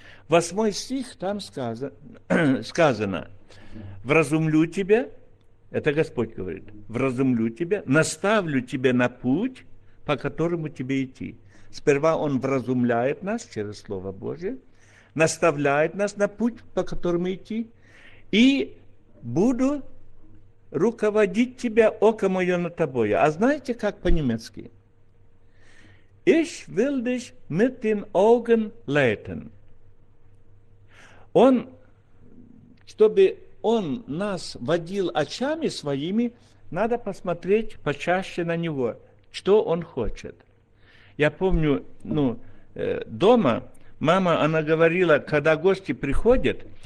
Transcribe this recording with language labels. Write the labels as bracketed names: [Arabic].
[Russian] 8-й стих там сказано, «Вразумлю тебя», это Господь говорит, «вразумлю тебя, наставлю тебя на путь, по которому тебе идти». Сперва Он вразумляет нас через Слово Божие, наставляет нас на путь, по которому идти, и буду руководить тебя, око мое над тобой. А знаете, как по-немецки? [German] Ich will dich mit den Augen leiten. [Russian] Он, чтобы Он нас водил очами своими, надо посмотреть почаще на Него, что Он хочет. Я помню, ну, дома мама, она говорила, когда гости приходят,